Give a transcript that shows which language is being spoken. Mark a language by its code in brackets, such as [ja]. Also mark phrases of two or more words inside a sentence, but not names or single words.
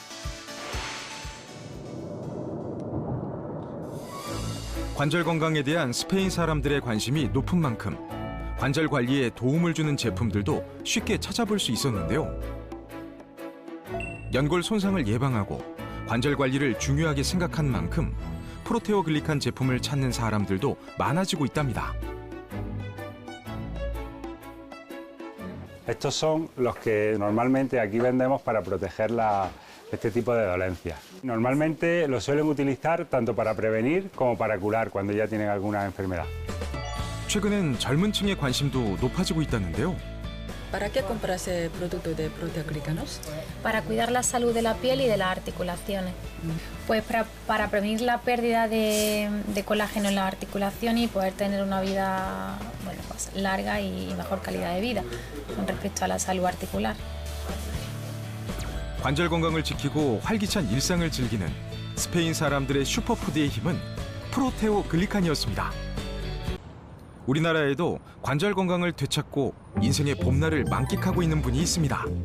[ko] 관절 건강에 대한 스페인 사람들의 관심이 높은 만큼 관절 관리에 도움을 주는 제품들도 쉽게 찾아볼 수 있었는데요. 연골 손상을 예방하고 관절 관리를 중요하게 생각한 만큼 프로테오글리칸 제품을 찾는 사람들도 많아지고 있답니다. [es] Estos son los que normalmente aquí vendemos para proteger este tipo de dolencias. Normalmente los suelen utilizar tanto para prevenir como para curar cuando ya tienen alguna enfermedad. [ko] 최근엔 젊은 층의 관심도 높아지고 있다는데요. [es] ¿Para qué compras productos de proteoglicanos? Para cuidar la salud de la piel y de las articulaciones. Pues para prevenir la pérdida de colágeno en las articulaciones y poder tener una vida pues larga y mejor calidad de vida con respecto a la salud articular. [ko] 관절 건강을 지키고 활기찬 일상을 즐기는 스페인 사람들의 슈퍼푸드의 힘은 프로테오글리칸이었습니다. 우리나라에도 관절 건강을 되찾고 인생의 봄날을 만끽하고 있는 분이 있습니다.